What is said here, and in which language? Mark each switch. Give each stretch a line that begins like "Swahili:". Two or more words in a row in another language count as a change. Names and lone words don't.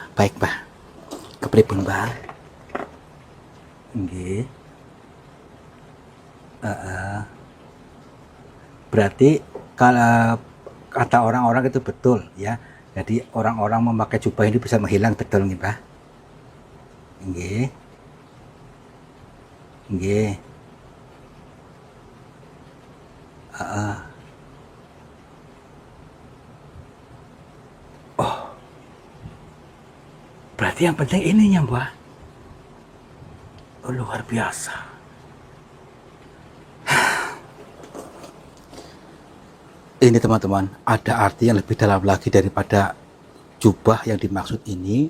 Indonesian: Baik,
Javanese: Mbah. Kepripun, Mbah? Nggih.
Indonesian: Berarti kalau kata orang-orang itu betul, ya. Jadi orang-orang memakai jubah ini bisa menghilang, betul nggih, Mbah?
Javanese: Nggih. Nggih.
Indonesian: Oh, berarti yang penting ininya, Mbah. Oh, luar biasa. Ini teman-teman, ada arti yang lebih dalam lagi daripada jubah yang dimaksud ini.